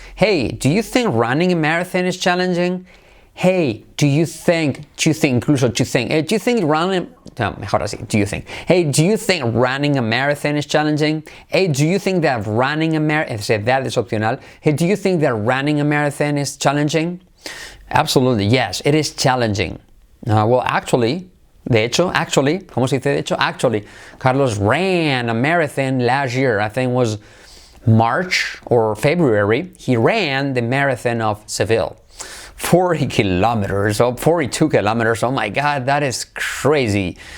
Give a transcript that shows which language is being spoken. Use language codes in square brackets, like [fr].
[en] Hey, do you think running a marathon is challenging? Hey, do you think, incluso do you think, hey, do you think running, no, mejor así, do you think, hey, do you think running a marathon is challenging? Hey, do you think that running a marathon, that is opcional, hey, do you think that running a marathon is challenging? Absolutely, yes, it is challenging. [es] Well, actually, ¿cómo se dice de hecho? [en] Actually, Carlos ran a marathon last year, I think it was March or February. He ran the marathon of Seville. 40 kilometers, 42 kilometers, oh my God, that is crazy.